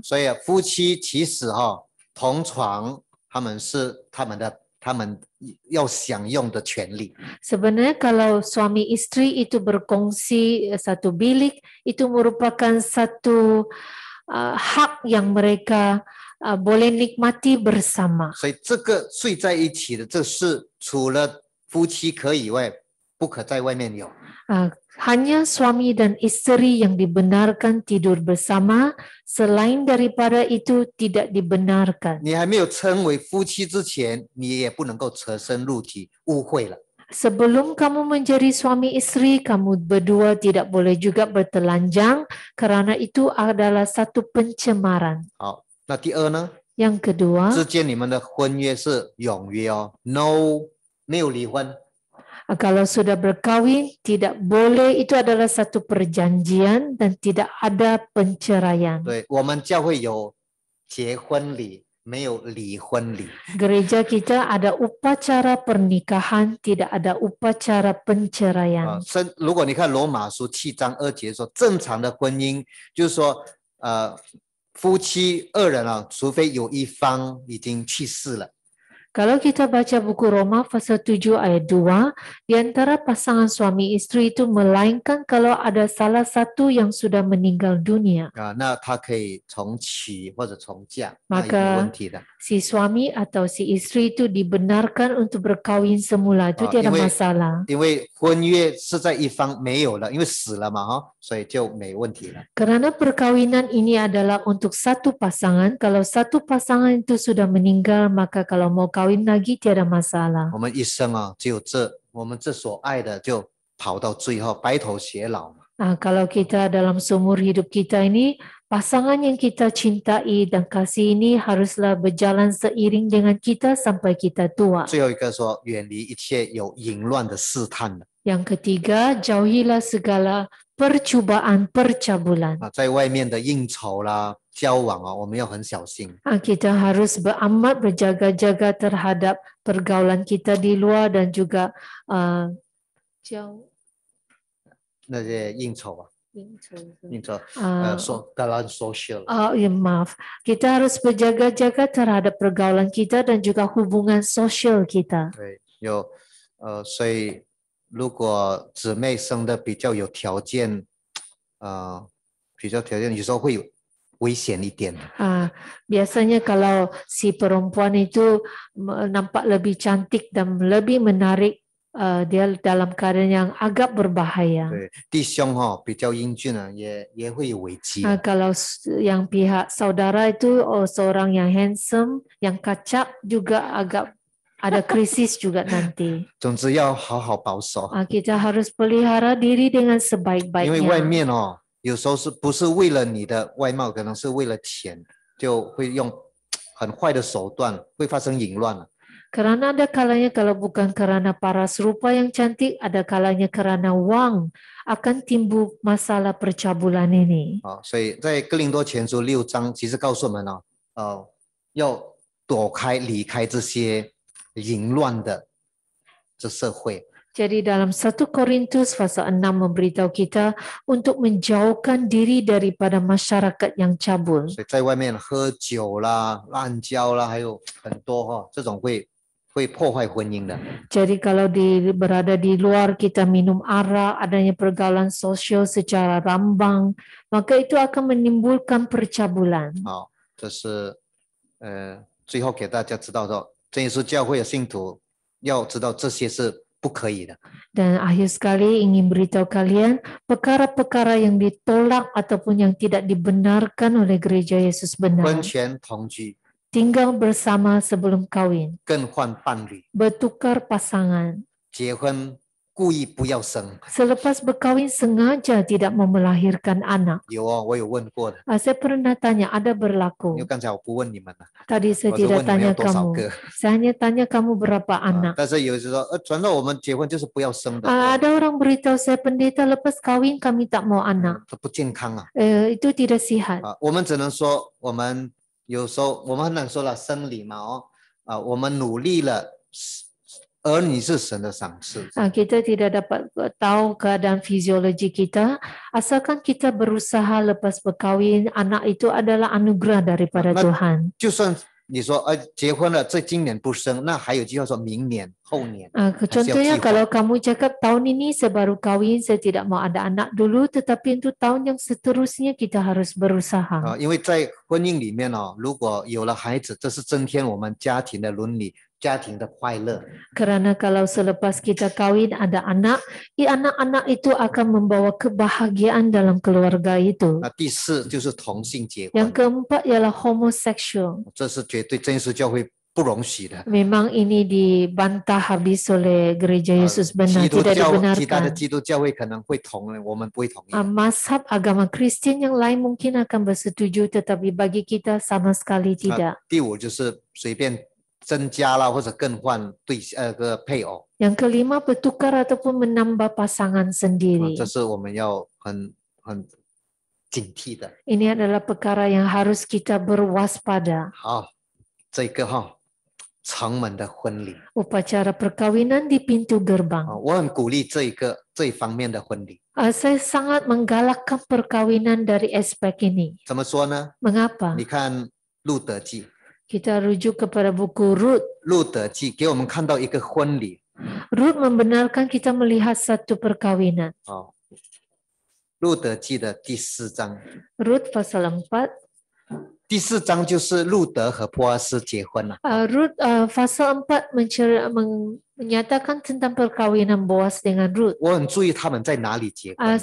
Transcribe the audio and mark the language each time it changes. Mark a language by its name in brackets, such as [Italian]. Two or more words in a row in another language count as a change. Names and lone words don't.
[Chinese] 所以夫妻其实同床，他们要享用的权利。 [Malay] Sebenarnya kalau suami istri itu berkongsi satu bilik, itu merupakan satu hak yang mereka boleh nikmati bersama. [Chinese] 所以这个睡在一起的，这是除了夫妻可以以外，不可在外面有。 [Malay] Hanya suami dan istri yang dibenarkan tidur bersama, selain daripada itu tidak dibenarkan. [Chinese] 你还没有称为夫妻之前，你也不能够舍身入体，污秽了。 [Malay] Sebelum kamu menjadi suami istri, kamu berdua tidak boleh juga bertelanjang kerana itu adalah satu pencemaran. [Chinese] 好，那第二呢？ [Malay] Yang kedua, [Chinese] 之间你们的婚约是永约，no 没有离婚。 [Malay] kalau sudah berkahwin, tidak boleh, itu adalah satu perjanjian dan tidak ada penceraian. [Chinese] 对，我们教会有结婚礼，没有离婚礼。 [Malay] Gereja kita ada upacara pernikahan, tidak ada upacara penceraian. [Chinese] 如果你看罗马书7章2节说，正常的婚姻就是说，夫妻二人除非有一方已经去世了。 [Malay] Kalau kita baca buku Roma pasal 7 ayat 2, di antara pasangan suami istri itu melainkan kalau ada salah satu yang sudah meninggal dunia. [Chinese] 那他可以重娶或者重嫁，那也没问题的。 [Malay] Si suami atau si istri itu dibenarkan untuk berkahwin semula, itu tiada masalah. [Chinese] 因为婚约是在一方没有了，因为死了嘛，所以就没问题了。 [Malay] Kerana perkahwinan ini adalah untuk satu pasangan, kalau satu pasangan itu sudah meninggal, maka kalau mau kawin lagi tiada masalah. [Chinese] 我们一生只有我们这所爱的就跑到最后，白头偕老嘛。 [Malay] Kalau kita dalam seumur hidup kita ini, pasangan yang kita cintai dan kasih ini haruslah berjalan seiring dengan kita sampai kita tua. [Chinese] 最后一个说，远离一切有淫乱的试探的。 [Malay] Yang ketiga, jauhilah segala percubaan percabulan. [Chinese] 在外面的应酬啦、交往我们要很小心。 [Malay] Kita harus beramat berjaga-jaga terhadap pergaulan kita di luar dan juga [Chinese] 那些应酬 [Malay] dalam social。 maaf, kita harus berjaga-jaga terhadap pergaulan kita dan juga hubungan sosial kita. [Chinese] 对，所以如果姊妹生的比较有条件，有时候会有危险一点。 [Malay] Biasanya kalau si perempuan itu nampak lebih cantik dan lebih menarik, dia dalam keadaan yang agak berbahaya. [Chinese] 对，弟兄比较英俊也会有危机。 [Malay] Kalau yang pihak saudara itu seorang yang handsome, yang kacak juga agak ada krisis juga nanti. [Chinese] 总之要好好保守。 [Malay] Kita harus pelihara diri dengan [Chinese] 因为外 [Malay] sebaik-baiknya. [Chinese] 面有时候不是为了你的外貌，可能是为了钱，就会用很坏的手段，会发生淫乱了。 [Malay] Kerana ada kalanya kalau bukan kerana paras rupa yang cantik, ada kalanya kerana wang akan timbul masalah percabulan ini. [Chinese] 所以在哥林多前书6章，其实告诉我们要躲开、离开这些淫乱的这社会。 [Malay] Jadi dalam 1 Korintus pasal 6 memberitahu kita untuk menjauhkan diri daripada masyarakat yang cabul. [Chinese] 所以在外面喝酒啦、滥交啦，还有很多这种会破坏婚姻的。 [Malay] Jadi kalau berada di luar kita minum arak, adanya pergaulan sosial secara rambang, maka itu akan menimbulkan percabulan. [Chinese] 这是最后给大家知道说，真耶稣教会的信徒要知道这些是不可以的。 [Malay] Dan akhir sekali ingin beritahu kalian perkara-perkara yang ditolak ataupun yang tidak dibenarkan oleh gereja Yesus benar. [Chinese] 婚前同居， [Malay] Tinggal bersama sebelum kawin, [Chinese] 更换伴侣， [Malay] bertukar pasangan, [Chinese] 结婚故意不要生。 [Malay] Selepas berkahwin sengaja tidak mau melahirkan anak. [Chinese] 有哦，我有问过的， [Malay] Saya pernah tanya, ada [Chinese] 因为 [Malay] berlaku. [Chinese] 刚才我不问你们了， [Malay] Tadi saya [Chinese] 我是 [Malay] tidak [Chinese] 问你们有 [Malay] tanya [Chinese] 多少 [Malay] kamu. [Chinese] 个。 [Malay] Saya hanya tanya kamu berapa 啊 anak. [Chinese] 但是有人说，传道我们结婚就是不要生的， [Malay] Ada orang beritahu saya, pendeta lepas kahwin kami tak mau anak. [Chinese] 这不健康啊。 [Malay] Itu tidak sihat. [Chinese] 我们只能说，我们有时候我们很难说了生理嘛我们努力了，儿女是神的赏赐。 [Malay] Kita tidak dapat tahu keadaan fisiologi kita. Asalkan kita berusaha lepas berkahwin, anak itu adalah anugerah daripada Tuhan. [Chinese] 就算你说结婚了，这今年不生，那还有计划说明年、后年。 [Malay] Contohnya kalau kamu cakap tahun ini saya baru kahwin, saya tidak mau ada anak dulu, tetapi untuk tahun yang seterusnya kita harus berusaha. [Chinese] 因为在婚姻里面如果有了孩子，这是增添我们家庭的伦理、家庭的快乐。 [Malay] Karena kalau selepas kita kahwin ada anak, anak-anak itu akan membawa kebahagiaan dalam keluarga itu. [Chinese] 那第四就是同性结 [Malay] Yang [Chinese] 婚， [Malay] keempat ialah homosexual. [Chinese] 这是绝对真耶稣教会不容许的。 [Malay] Memang ini dibantah habis oleh gereja Yesus benar, [Chinese] 基督 [Malay] tidak [Chinese] 教其他的 [Malay] dibenarkan. [Chinese] 基督教会可能会同意，我们不会同意。 [Malay] Mazhab agama Kristen yang lain mungkin akan bersetuju, tetapi bagi kita sama sekali tidak. [Chinese] 第五就是随便增加了或者更换个配偶， [Malay] Yang kelima, bertukar ataupun menambah pasangan sendiri. [Chinese] 这是我们要很警惕的。 [Malay] Ini adalah perkara yang harus kita berwaspada. [Chinese] 好，这个城门的婚礼， [Malay] Upacara perkawinan di pintu gerbang. [Chinese] 我很鼓励这一方面的婚礼。 [Malay] Saya sangat menggalakkan perkawinan dari aspek ini. [Chinese] 怎么说呢？ [Malay] Mengapa? [Chinese] 你看路德记， [Malay] Kita rujuk kepada buku Rut. [Chinese] 路德记给我们看到一个婚礼。 [Malay] Rut membenarkan kita melihat satu perkawinan. [Chinese] 路德记的第4章， [Malay] Rut pasal 4. [Chinese] 第4章就是路德和波阿斯结婚了。 [Malay] Rut pasal 4 menyatakan tentang perkawinan Boas dengan Rut. [Chinese] 我很注意他们在哪里结婚。